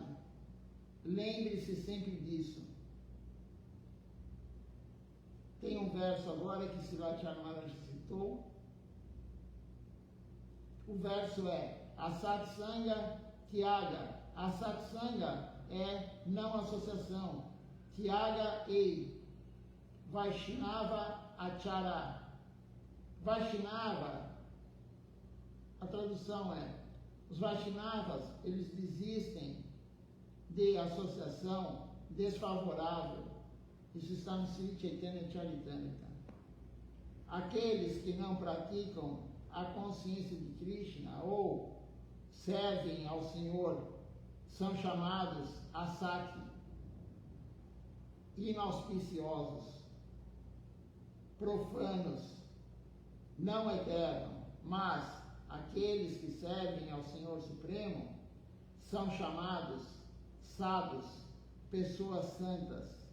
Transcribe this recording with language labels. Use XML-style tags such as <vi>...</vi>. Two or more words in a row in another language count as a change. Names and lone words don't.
<pt>Lembre-se sempre disso. Tem um verso agora que Silat Maharaj citou. O verso é a</pt> <bn>সৎসঙ্গ ত্যাগ.</bn> <pt>A Satsanga é não associação. Tyaga e</pt> <bn>বৈষ্ণব আচার.</bn> <pt>Vaishnava, a tradução é, os Vaishnavas, eles desistem de associação desfavorável. Isso está no Sri Chaitanya Charitamrita. Aqueles que não praticam a consciência de Krishna ou servem ao Senhor são chamados asati, inauspiciosos, profanos, não eternos, mas aqueles que servem ao Senhor Supremo são chamados sadhus, pessoas santas.</pt>